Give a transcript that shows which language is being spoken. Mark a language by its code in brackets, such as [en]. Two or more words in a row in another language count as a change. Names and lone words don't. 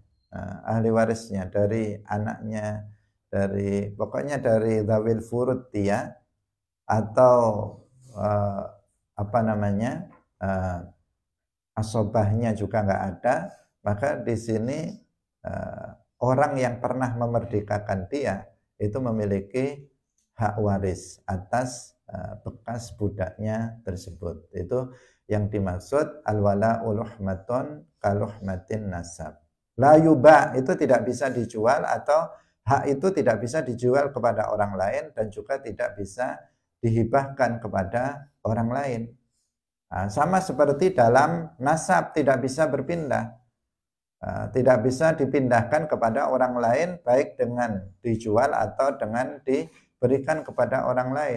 [id] Ahli warisnya dari anaknya, dari pokoknya dari [ar] ذوي الفروض [id] dia, atau apa namanya, asobahnya juga nggak ada, maka di sini orang yang pernah memerdekakan dia itu memiliki hak waris atas bekas budaknya tersebut. Itu yang dimaksud [ar] الولاء لحمة كلحمة النسب. لا يباع [id] itu tidak bisa dijual, atau hak itu tidak bisa dijual kepada orang lain dan juga tidak bisa dihibahkan kepada orang lain. Sama seperti dalam nasab tidak bisa berpindah. Tidak bisa dipindahkan kepada orang lain, baik dengan dijual atau dengan diberikan kepada orang lain.